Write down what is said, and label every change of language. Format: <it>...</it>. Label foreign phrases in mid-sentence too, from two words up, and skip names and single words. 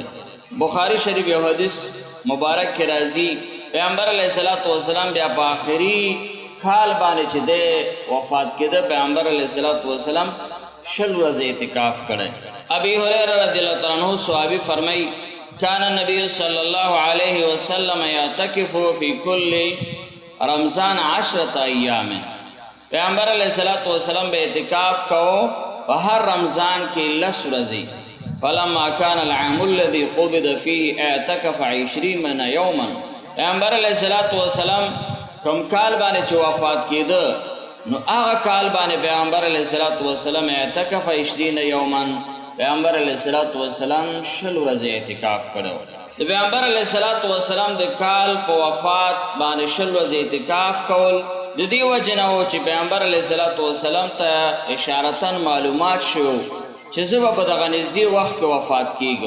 <ps>بخاری شریف یو حدیث مبارک کې راځي پیغمبر</ps> <ar>علیه الصلاة والسلام</ar> <ps>بیا په آخري کال باندې چې دی وفات کېده پیغمبر</ps> <ar>علیه الصلاة والسلام</ar> <ps>20 ورځې اعتکاف کړی.</ps> <ar>ابي هريره رضی الله تعالی عنہ</ar> <ps>صحابي فرمایي</ps> <ar>كان النبي صلى الله عليه وسلم يعتكف في كل رمضان 10 ايام.</ar> <ps>پیغمبر</ps> <ar>علیہ الصلوۃ والسلام</ar> <ps>به اعتکاف کو په هر رمضان کې 10 ورځې.</ps> <ar>فلما كان العام الذي قبض فيه اعتكف 20 يوما.</ar> <ps>پیغمبر</ps> <ar>علیہ الصلوۃ والسلام</ar> <ps>کوم کال باندې چې وفات کېده نو هغه کال باندې پیغمبر</ps> <ar>علیہ الصلوۃ والسلام اعتکف 20 يوما.</ar> <ps>پیغمبر</ps> <ar>علیہ الصلوۃ والسلام</ar> <ps>20 ورځې اعتکاف کړو. د پیغمبر</ps> <ar>علیہ الصلوۃ والسلام</ar> <ps>د کال په وفات باندې 20 ورځې اعتکاف کول د دې وجه نه و چې پیغمبر</ps> <ar>علیہ الصلوۃ والسلام</ar> <ps>ته اشارتاً معلومات شو چې زه به په دغه نږدې وخت کې وفات کېږم.</ps>